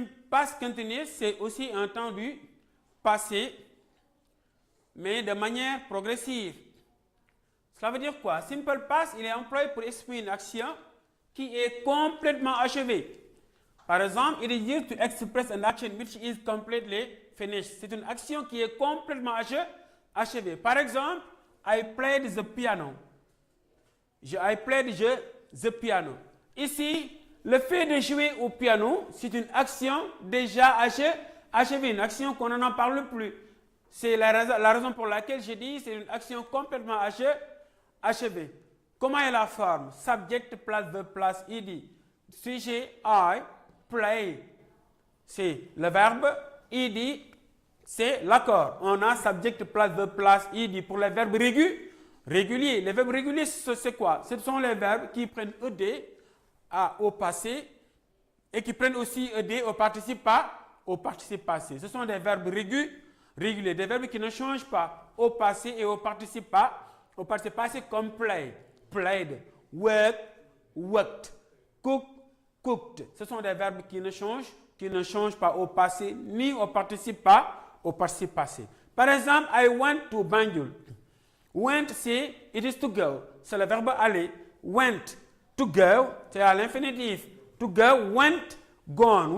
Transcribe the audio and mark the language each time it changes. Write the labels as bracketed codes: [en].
[fr] Past continuous, c'est aussi un temps du passé, mais de manière progressive. Cela veut dire quoi? Simple past, il est employé pour exprimer une action qui est complètement achevée. Par exemple, [en] it is used to express an action which is completely finished. [fr] C'est une action qui est complètement achevée. Par exemple, [en] I played the piano. I played the piano. [fr] Ici, le fait de jouer au piano, c'est une action déjà achevée, une action qu'on n'en parle plus. C'est la raison pour laquelle je dis c'est une action complètement achevée. Comment est la forme? [en] Subject plus verb plus ed. [fr] Sujet I, play, c'est le verbe. Ed, c'est l'accord. On a [en] subject plus verb plus ed [fr] pour les verbes réguliers. Les verbes réguliers, c'est quoi? Ce sont les verbes qui prennent ed au passé et qui prennent aussi ed au participe passé. Ce sont des verbes réguliers, des verbes qui ne changent pas au passé et au participe passé comme play, played, work, worked, cook, cooked. Ce sont des verbes qui ne changent pas au passé ni au participe passé. Par exemple, [en] I went to Banjul. [fr] Went, c'est [en] it is to go. [fr] C'est le verbe aller. [en] Went, to go, [fr] c'est à l'infinitif. [en] To go, went, gone.